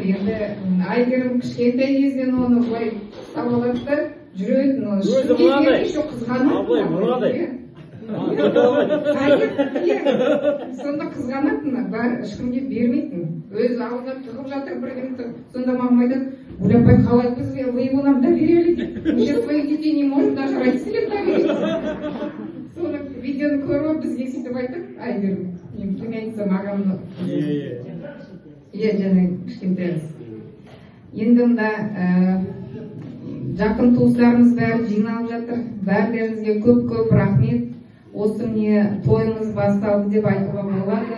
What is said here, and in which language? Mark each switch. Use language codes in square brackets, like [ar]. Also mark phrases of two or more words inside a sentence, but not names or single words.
[kk] Енді Айгерім кішкентай кезден оны былай ұстап алады да жүретін. Өзі мынадай. Абылай мынадай. Сонда қызғанатын, бәрі ешкімге бермейтін. Өзі алдына тығып жатыр бірдеңе. Сонда мамам айтады, Гүлапай, қалай біз, [ru] вы его нам доверили? Мы сейчас своих детей не можем даже родителям доверить. [kk] Соны видеоны көріп бізге сөйтіп айтып, Айгерім, племянницам ағамны. Және кішкентайымыз. Енді мында жақын туыстарымыз бәрі жиналып жатыр. Бәрілеріңізге көп рахмет. Осы міне тойымыз басталды деп айтуға болады.